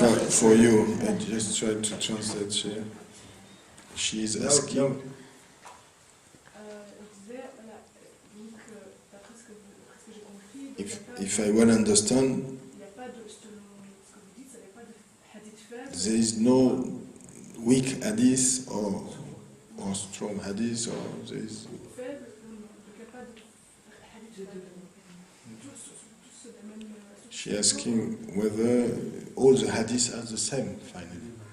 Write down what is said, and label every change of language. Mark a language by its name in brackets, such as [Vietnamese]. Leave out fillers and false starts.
[English] For you, I just tried to translate here. She is asking [French] Il disait, voilà, donc, d'après ce que j'ai compris, donc, [English] if I well understand, [French] il n'y a pas de, selon ce que vous dites, il n'y a pas de hadith faible. [English] there is no weak hadith or strong hadith, or there is. [French] Faible, non, donc il n'y a pas de hadith faible. Tous de la même. [English] She asking whether all the hadiths are the same, finally.